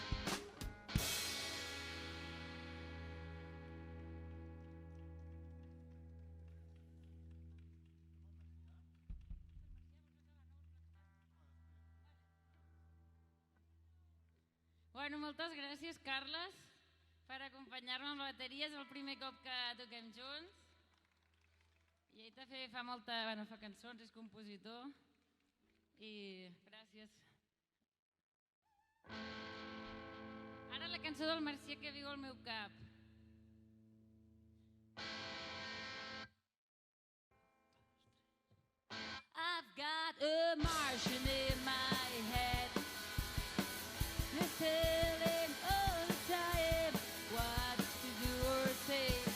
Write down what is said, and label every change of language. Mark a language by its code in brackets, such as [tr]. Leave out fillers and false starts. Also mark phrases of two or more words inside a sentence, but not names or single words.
[ca] Bueno, moltes gràcies, Carles, per acompanyar-me amb la bateria. És el primer cop que toquem junts. I ell també fa cançons, és compositor. I gràcies. Ara la cançó del Marcià que viu al meu cap. [en] I've got a Martian in my head. Let's tell him all the time what to do or say.